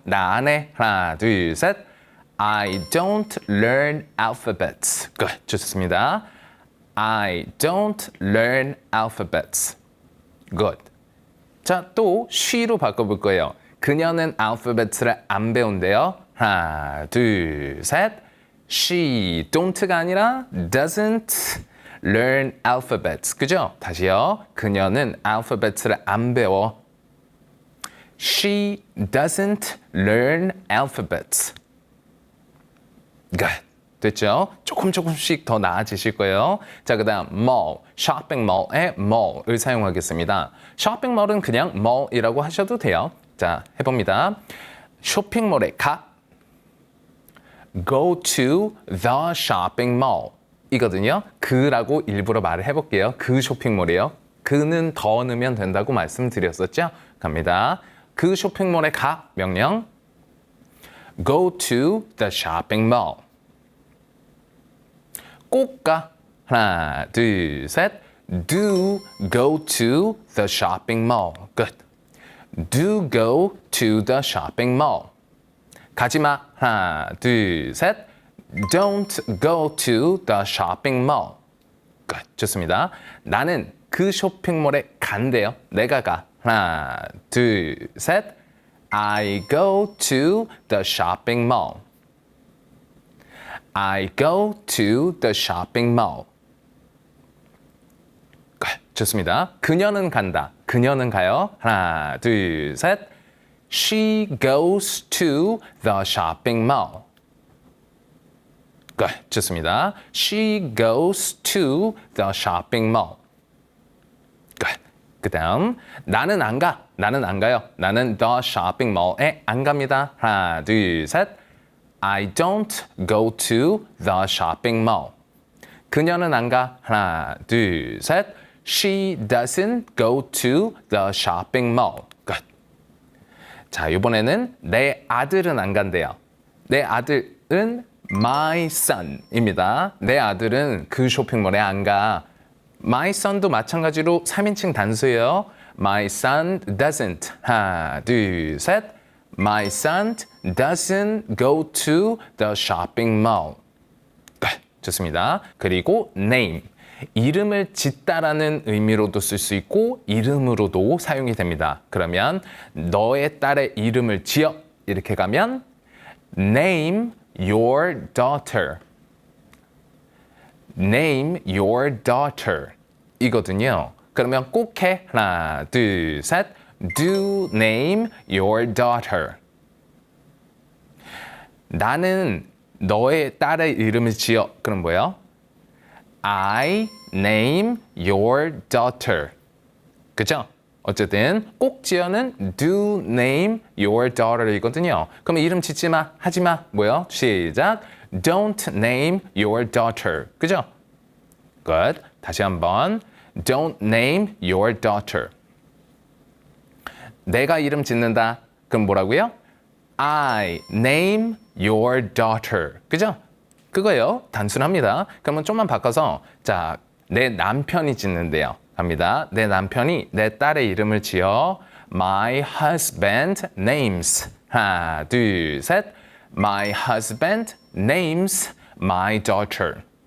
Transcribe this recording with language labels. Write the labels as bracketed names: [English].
[Korean] 나 안 해. 하나, 둘, 셋. [English] I don't learn alphabets. Good. [Korean] 좋습니다. [English] I don't learn alphabets. Good. [Korean] 자, 또 she로 바꿔볼 거예요. 그녀는 알파벳을 안 배운대요. 하나, 둘, 셋. [English] She don't가 [Korean] 아니라 [English] doesn't learn alphabets. [Korean] 그죠? 다시요. 그녀는 알파벳을 안 배워. [English] She doesn't learn alphabets. [Korean] Good. 됐죠? 조금씩 더 나아지실 거예요. 자, 그 다음 mall, 쇼핑몰의 mall을 사용하겠습니다. 쇼핑몰은 그냥 mall이라고 하셔도 돼요. 자, 해봅니다. 쇼핑몰에 가. Go to the shopping mall. 이거든요. 그라고 일부러 말을 해볼게요. 그 쇼핑몰이에요. 그는 더 넣으면 된다고 말씀드렸었죠? 갑니다. 그 쇼핑몰에 가. 명령. Go to the shopping mall. 꼭 가. 하나, 둘, 셋. [English] Do go to the shopping mall. Good. Do go to the shopping mall. [Korean] 가지마. 하나, 둘, 셋. [English] Don't go to the shopping mall. [Korean] Good. 좋습니다. 나는 그 쇼핑몰에 간대요. 내가 가. 하나, 둘, 셋. [English] I go to the shopping mall. I go to the shopping mall. [Korean] 좋습니다. 그녀는 간다. 그녀는 가요. 하나, 둘, 셋. [English] She goes to the shopping mall. [Korean] 좋습니다. [English] She goes to the shopping mall. [Korean] 그 다음 나는 안 가. 나는 안 가요. 나는 the shopping mall 에 안 갑니다. 하나, 둘, 셋. [English] I don't go to the shopping mall. [Korean] 그녀는 안 가. 하나, 둘, 셋. [English] She doesn't go to the shopping mall. Good. [Korean] 자, 이번에는 내 아들은 안 간대요. 내 아들은 my son입니다. 내 아들은 그 쇼핑몰에 안 가. My son도 마찬가지로 3인칭 단수예요. [English] My son doesn't. 하나, 둘, 셋. My son doesn't go to the shopping mall. [Korean] 좋습니다. 그리고 name. 이름을 짓다라는 의미로도 쓸 수 있고 이름으로도 사용이 됩니다. 그러면 너의 딸의 이름을 지어 이렇게 가면 name your daughter. [English] name your daughter 이거든요. [Korean] 그러면 꼭 해. 하나, 둘, 셋. Do name your daughter. 나는 너의 딸의 이름을 지어. 그럼 뭐예요? I name your daughter. 그죠? 어쨌든 꼭 지어는 do name your daughter 이거든요. 그럼 이름 짓지 마, 하지 마. 뭐요? 시작. [English] Don't name your daughter. [Korean] 그죠? Good. 다시 한번. [English] Don't name your daughter. [Korean] 내가 이름 짓는다. 그럼 뭐라고요? I name your daughter. 그죠? 그거예요. 단순합니다. 그러면 좀만 바꿔서 자, 내 남편이 짓는데요. 갑니다. 내 남편이 내 딸의 이름을 지어 My husband names. 하나, 둘, 셋. [English] My husband names my daughter.